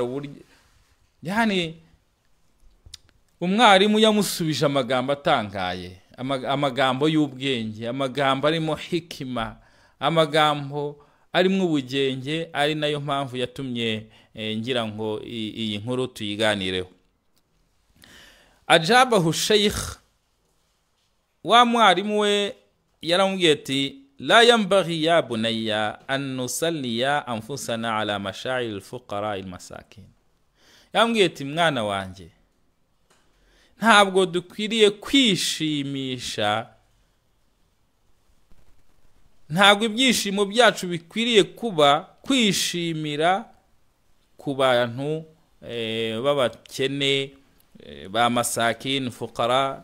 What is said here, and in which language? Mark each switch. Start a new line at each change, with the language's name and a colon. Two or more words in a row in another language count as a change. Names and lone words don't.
Kinyarwanda: Uburyo yani umwarimu yamusubije amagambo atangaye, amagambo y'ubwenge, amagambo arimo hikima, amagambo arimo ubugenge. Ari nayo mpamvu yatumye ngira ngo iyi nkuru tuyiganireho.
Arabic: أجابه الشيخ,
Kinyarwanda: wa mwarimu we yaramubwiye ati
Arabic: لا ينبغي يا بني أن نسلي أنفسنا على مشاعر الفقراء المساكين.
Kinyarwanda: Yambwiye ati mwana wanjye, ntabwo dukwiriye kwishimisha, ntabwo ibyishimo byacu bikwiriye kuba kwishimira ku bantu b'abakene ba
Arabic: مساكين فقراء.